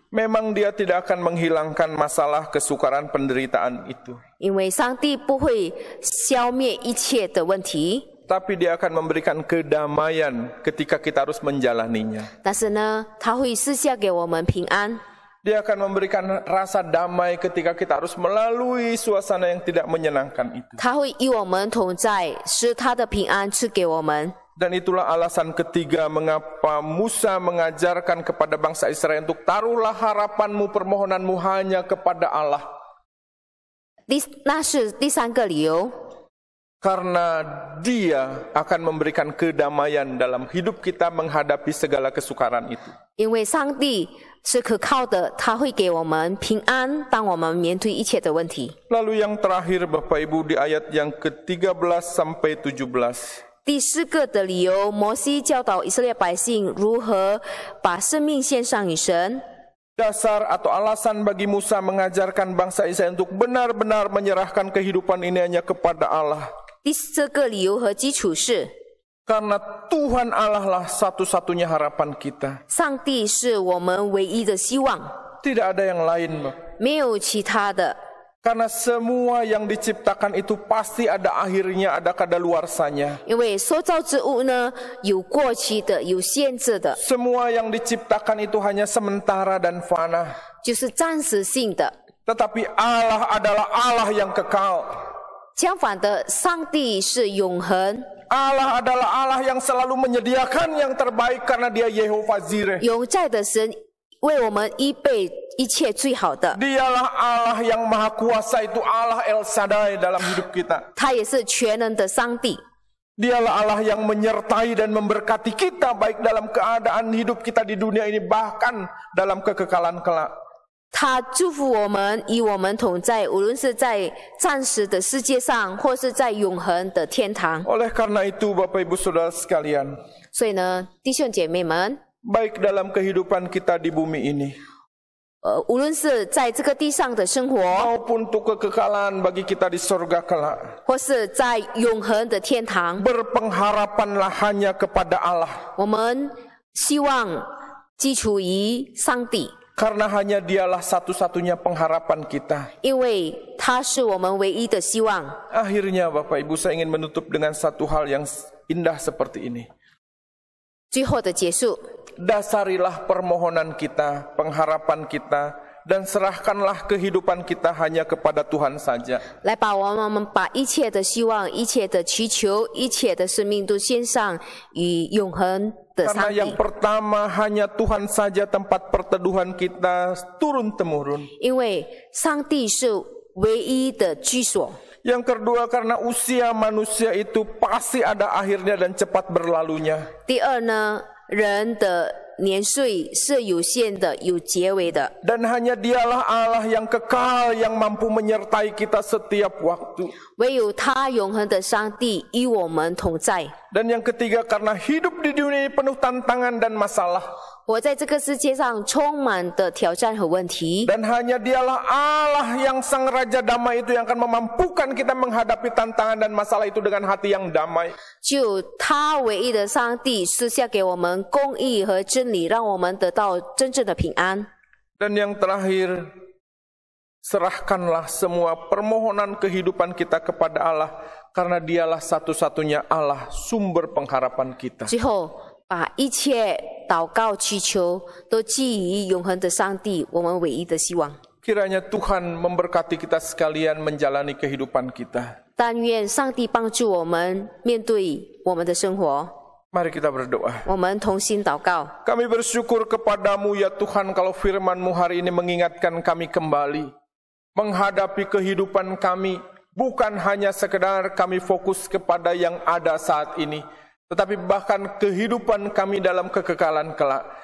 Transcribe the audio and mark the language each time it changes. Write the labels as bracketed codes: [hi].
[id] Memang dia tidak akan menghilangkan masalah, kesukaran, penderitaan itu. [zh] 因为上帝不会消灭一切的问题， [id] Tapi dia akan memberikan kedamaian ketika kita harus menjalaninya. [zh] 但是呢，他会赐下给我们平安。 [id] Dia akan memberikan rasa damai ketika kita harus melalui suasana yang tidak menyenangkan itu. [zh] 他会与我们同在，使他的平安赐给我们。 [id] Dan itulah alasan ketiga mengapa Musa mengajarkan kepada bangsa Israel untuk taruhlah harapanmu, permohonanmu hanya kepada Allah. [zh] 那是第三个理由， [id] Karena dia akan memberikan kedamaian dalam hidup kita menghadapi segala kesukaran itu. [zh] 因为上帝是可靠的，他会给我们平安，当我们面对一切的问题。 [id] Lalu yang terakhir Bapak Ibu di ayat yang ke-13 sampai 17. [zh] 第四个的理由，摩西教导以色列百姓如何把生命献上于神。 [id] Dasar atau alasan bagi Musa mengajarkan bangsa Israel untuk benar-benar menyerahkan kehidupan ini hanya kepada Allah. [zh] 第四个理由和基础是， [id] Karena Tuhan Allah lah satu-satunya harapan kita. [zh] 上帝是我们唯一的希望， [id] Tidak ada yang lain, Bapak. [zh] 没有其他的。 [id] Karena semua yang diciptakan itu pasti ada akhirnya, ada kadaluarsanya. [zh] 因为塑造之物呢，有过期的，有限制的， [id] Semua yang diciptakan itu hanya sementara dan fana. [zh] 就是暂时性的。 [id] Tetapi Allah adalah Allah yang kekal. [zh] 相反的，上帝是永恒， [id] Allah adalah Allah yang selalu menyediakan yang terbaik karena dia Yehova Jireh. [zh] 永在的神为我们预备一切最好的。 [id] Dialah Allah yang maha kuasa, itu Allah El Shaddai dalam hidup kita. [zh] 他也是全能的上帝， [id] Dialah Allah yang menyertai dan memberkati kita baik dalam keadaan hidup kita di dunia ini bahkan dalam kekekalan kelak. [zh] 他祝福我们，与我们同在，无论是在暂时的世界上，或是在永恒的天堂。 [id] Oleh karena itu Bapak Ibu Saudara sekalian, [zh] 所以呢，弟兄姐妹们， [id] baik dalam kehidupan kita di bumi ini [zh] 无论是在这个地上的生活， [id] maupun untuk kekekalan bagi kita di sorga kelak, [zh] 或是在永恒的天堂， [id] berpengharapanlah hanya kepada Allah. [zh] 我们希望基础于上帝， [id] Karena hanya dialah satu-satunya pengharapan kita. [zh] 因为他是我们唯一的希望。 [id] Akhirnya Bapak Ibu, saya ingin menutup dengan satu hal yang indah seperti ini. [zh] 最后的结束， [id] Dasarilah permohonan kita, pengharapan kita, dan serahkanlah kehidupan kita hanya kepada Tuhan saja. [zh] 来把我们把一切的希望、一切的祈求、一切的生命都献上与永恒的 [id] Karena [zh] 上 [id] yang [zh] 帝。 [id] pertama hanya Tuhan saja tempat perteduhan kita turun-temurun. [zh] 因为上帝是唯一的居所。 [id] Yang kedua karena usia manusia itu pasti ada akhirnya dan cepat berlalunya. [zh] 第二呢，人的年岁是有限的，有结尾的。 [id] Dan hanya dialah Allah yang kekal yang mampu menyertai kita setiap waktu. [zh] 唯有他永恒的上帝与我们同在。 [id] Dan yang ketiga karena hidup di dunia ini penuh tantangan dan masalah. [zh] 活在这个世界上充满的挑战和问题。 [id] Dan hanya dialah Allah yang sang Raja Damai itu yang akan memampukan kita menghadapi tantangan dan masalah itu dengan hati yang damai. [zh] 只有他唯一的上帝赐下给我们公义和真理，让我们得到真正的平安。 [id] Dan yang terakhir, serahkanlah semua permohonan kehidupan kita kepada Allah, karena dialah satu-satunya Allah, sumber pengharapan kita. [zh] 最后，把一切祷告祈求都寄于永恒的上帝，我们唯一的希望。 [id] Kiranya Tuhan memberkati kita sekalian menjalani kehidupan kita. [zh] 但愿上帝帮助我们面对我们的生活。 [id] Mari kita berdoa. [zh] 我们同心祷告。 [id] Kami bersyukur kepadamu ya Tuhan kalau firman-Mu hari ini mengingatkan kami kembali. Menghadapi kehidupan kami bukan hanya sekedar kami fokus kepada yang ada saat ini, tetapi bahkan kehidupan kami dalam kekekalan kelak.